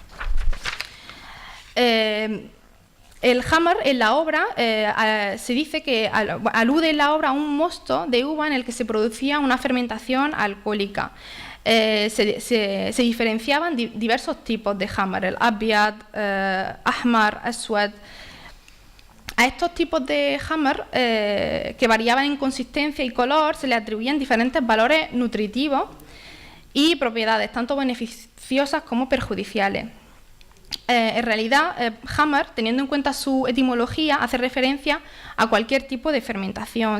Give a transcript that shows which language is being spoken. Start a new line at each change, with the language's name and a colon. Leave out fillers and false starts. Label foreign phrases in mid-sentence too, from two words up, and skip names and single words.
Spanish: El hammer en la obra se dice que alude en la obra a un mosto de uva en el que se producía una fermentación alcohólica. Se diferenciaban diversos tipos de hammer, el
Arabic: أبيض، أحمر، أسود.
Spanish: A estos tipos de hammer, que variaban en consistencia y color, se le atribuían diferentes valores nutritivos y propiedades, tanto beneficiosas como perjudiciales. En realidad, hammer, teniendo en cuenta su etimología, hace referencia a cualquier tipo de fermentación.